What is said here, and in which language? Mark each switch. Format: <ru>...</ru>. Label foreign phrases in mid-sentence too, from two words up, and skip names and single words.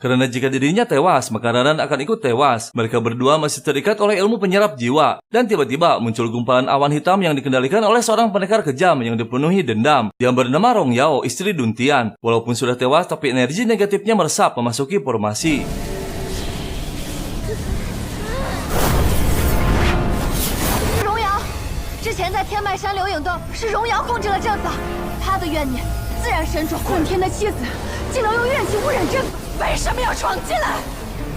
<id>Karena jika dirinya tewas, maka Ranan akan ikut tewas. Mereka berdua masih terikat oleh ilmu penyerap jiwa. Dan tiba-tiba muncul gumpalan awan hitam yang dikendalikan oleh seorang pendekar kejam yang dipenuhi dendam. Yang bernama Rong Yao, istri Duntian. Walaupun sudah tewas, tapi energi negatifnya meresap memasuki formasi.</id> <zh>之前在天脉山流影洞是荣瑶控制了阵法，他的怨念自然深重。混天的妻子竟能用怨气污染阵法，为什么要闯进来？</zh>